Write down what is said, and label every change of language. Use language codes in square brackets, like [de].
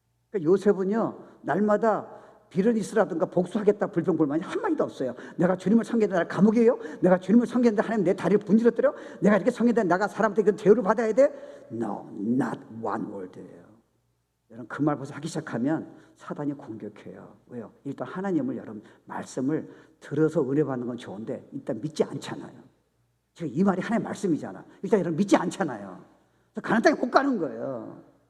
[ko] 그러니까 요셉은요, 날마다 비르니스라든가 복수하겠다 불평불만이 한마디도 없어요. 내가 주님을 섬기는데 나를 감옥이에요? 내가 주님을 섬기는데 하나님 내 다리를 분질러뜨려? 내가 이렇게 섬기는데 내가 사람한테 그 대우를 받아야 돼? [en] No, not one word예요. [ko] 여러분 그 말 벌써 하기 시작하면 사단이 공격해요. 왜요? 일단 하나님을, 여러분 말씀을 들어서 은혜 받는 건 좋은데 일단 믿지 않잖아요. 지금 이 말이 하나님의 말씀이잖아. 일단 여러분 믿지 않잖아요. 가는 땅에 못 가는 거예요.